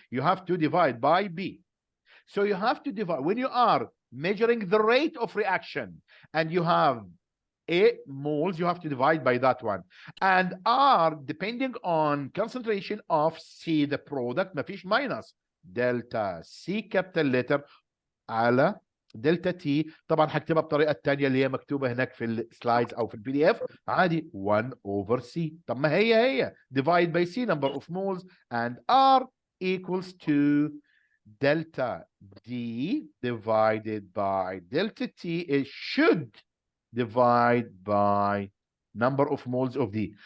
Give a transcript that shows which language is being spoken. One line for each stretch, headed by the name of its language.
English: You have to divide by B. So you have to divide, when you are measuring the rate of reaction and you have A moles, you have to divide by that one. And R, depending on concentration of C, the product,
Arabic: ما فيش
English: minus delta C capital letter
Arabic: على دلتا تي. طبعا هكتبها بطريقه الثانيه اللي هي مكتوبه هناك في السلايدز او في البي دي اف عادي 1 over C. طب ما هي
English: divide by C, number of moles, and R equals to delta D divided by delta T. It should divide by number of moles of D.